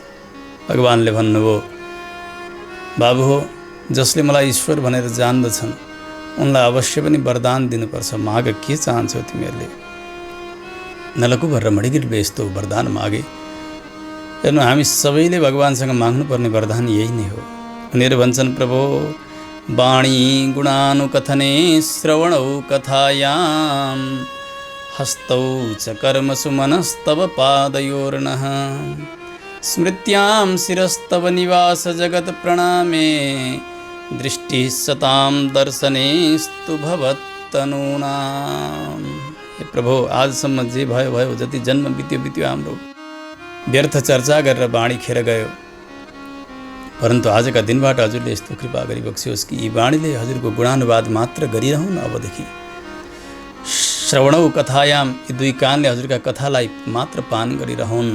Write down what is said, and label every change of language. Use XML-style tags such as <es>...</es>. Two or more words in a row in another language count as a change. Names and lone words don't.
<ne>भगवानले भन्नुभयो, बाबु हो, जसले मलाई ईश्वर भनेर जान्दछन् उनलाई अवश्य पनि वरदान दिनुपर्छ। माग के चाहन्छौ तिमीहरूले? नलकुबर र मणिगिरीले यस्तो वरदान मागे। हेर्नु, हामी सबैले भगवानसँग माग्नुपर्ने वरदान यही नै हो। उनीहरू भन्छन्,</ne> <sa>प्रभु वाणी गुणानुकथने श्रवणौ कथायाम हस्तौ च कर्मसु मनस्तव पादयोर्नः स्मृत्यां शिरस्तव निवास जगत प्रणामे दृष्टि सताम दर्शनेस्तु भवत्तनूनाम।</sa> <ne>हे प्रभु, आजसम्म जे भयो भयो, जति जन्म बित्यो बित्यो हाम्रो, व्यर्थ चर्चा गरेर बाणी खेर गयो। परन्तु आजका दिनबाट हजुरले यस्तो कृपा गरी बक्सियोस् कि यी बाणीले हजुरको गुणानुवाद मात्र गरिरहन्। अबदेखि</ne> <sa>श्रवणौ कथायाम,</sa> <ne>यी दुई कानले हजुरका कथालाई मात्र पान गरिरहन्।</ne>